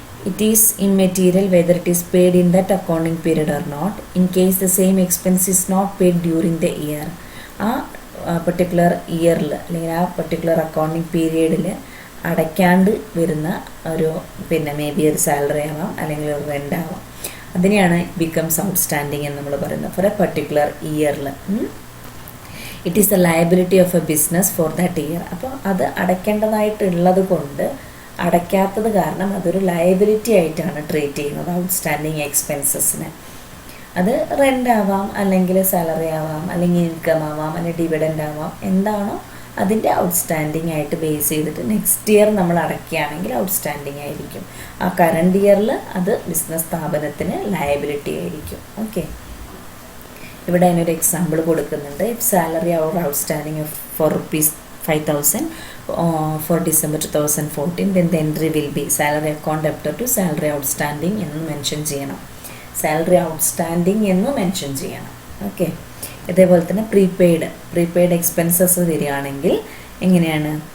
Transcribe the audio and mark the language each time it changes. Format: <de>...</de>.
<en>It is immaterial whether it is paid in that accounting period or not. In case the same expense is not paid during the year,</en> <ml>ആ particular ഇയറിൽ അല്ലെങ്കിൽ ആ particular accounting പീരീഡിൽ അടയ്ക്കാണ്ട് വരുന്ന ഒരു may be ഒരു salary ആവാം അല്ലെങ്കിൽ ഒരു റെൻ്റ് ആവാം, അതിനെയാണ് ബിക്കംസ് ഔട്ട്സ്റ്റാൻഡിങ് എന്ന് നമ്മൾ പറയുന്നത് ഫോർ എ പെർട്ടിക്കുലർ ഇയറിൽ.</ml> <en>It is the liability of a business for that year.</en> <ml>അപ്പോൾ അത് അടയ്ക്കേണ്ടതായിട്ടുള്ളത് കൊണ്ട് അടയ്ക്കാത്തത് കാരണം അതൊരു ലയബിലിറ്റി ആയിട്ടാണ് ട്രീറ്റ് ചെയ്യുന്നത് ഔട്ട്സ്റ്റാൻഡിങ് എക്സ്പെൻസസിന്. അത് റെൻ്റ് ആവാം, അല്ലെങ്കിൽ സാലറി ആവാം, അല്ലെങ്കിൽ ഇൻകം ആവാം, അല്ലെങ്കിൽ ഡിവിഡൻഡ് ആവാം, എന്താണോ അതിൻ്റെ ഔട്ട്സ്റ്റാൻഡിങ് ആയിട്ട് ബേസ് ചെയ്തിട്ട് നെക്സ്റ്റ് ഇയർ നമ്മൾ അടയ്ക്കുകയാണെങ്കിൽ ഔട്ട്സ്റ്റാൻഡിങ് ആയിരിക്കും. ആ കറണ്ട് ഇയറിൽ അത് ബിസിനസ് സ്ഥാപനത്തിന് ലയബിലിറ്റി ആയിരിക്കും. ഓക്കെ, ഇവിടെ അതിനൊരു എക്സാമ്പിൾ കൊടുക്കുന്നുണ്ട്.</ml> <en>if salary our outstanding for ₹5,000 for December 2014, then the entry will be salary account debtor to salary outstanding</en> <ml>എന്ന് മെൻഷൻ ചെയ്യണം. സാലറി ഔട്ട്സ്റ്റാൻഡിങ് എന്ന് മെൻഷൻ ചെയ്യണം. ഓക്കെ, ഇതേപോലെ തന്നെ പ്രീപെയ്ഡ് എക്സ്പെൻസസ് വരികയാണെങ്കിൽ എങ്ങനെയാണ്?</ml>